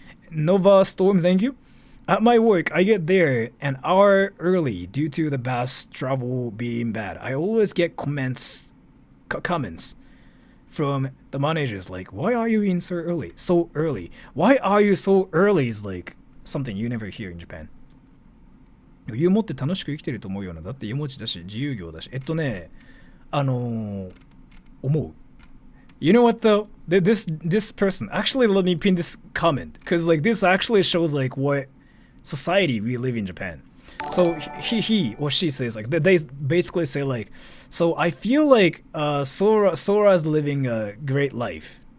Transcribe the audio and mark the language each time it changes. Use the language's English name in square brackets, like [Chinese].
[English] Nova Storm, thank you. At my work, I get there an hour early due to the bus travel being bad. I always get comments from the managers like, why are you in so early? So early. Why are you so early is like something you never hear in Japan. [Japanese] 余裕持って楽しく生きてると思うよな。だって家持ちだし自由業だし。思う。 [English] You know what though? This person actually let me pin this comment because like this actually shows like what society we live in Japan. So he or she says like they basically say like, so I feel like Sora's living a great life.